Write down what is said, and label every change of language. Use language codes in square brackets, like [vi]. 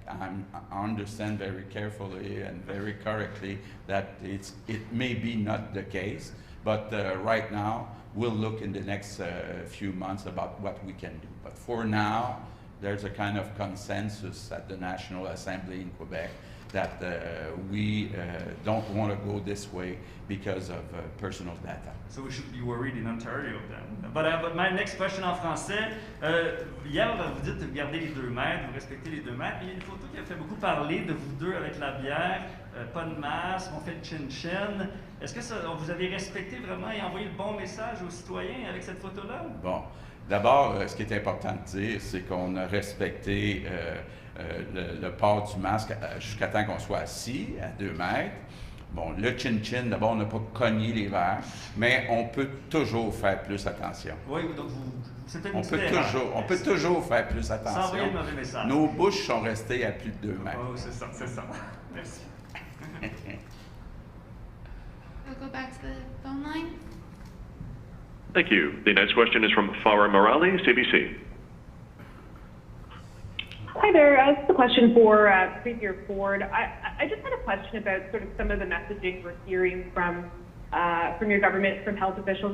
[en] I understand very carefully and very correctly that it may be not the case, but right now we'll look in the next few months about what we can do. But for now, there's a kind of consensus at the National Assembly in Quebec that we don't want to go this way because of personal data. So we should be worried in Ontario then. But my next question [fr] en français. Hier, vous dites de garder les 2 mètres, vous respectez les 2 mètres. Il y a une photo qui a fait beaucoup parler de vous deux avec la bière, pas de masque, on fait le chin-chin. Est-ce que vous avez respecté vraiment et envoyé le bon message aux citoyens avec cette photo-là? Bon, d'abord, ce qui est important de dire, c'est qu'on a respecté le port du masque jusqu'à temps qu'on soit assis à 2 mètres. Bon, le chin-chin, d'abord, on n'a pas cogné les verres, mais on peut toujours faire plus attention. Oui, donc c'était une on peut toujours faire plus attention. Sans envoyer le mauvais message. Nos bouches sont restées à plus de 2 mètres. Oh, c'est ça. Merci. [en] We'll go back to the phone line. Thank you. The next question is from Farah Morali, CBC. Hi there. This is a question for Premier Ford. I just had a question about sort of some of the messaging we're hearing from your government, from health officials.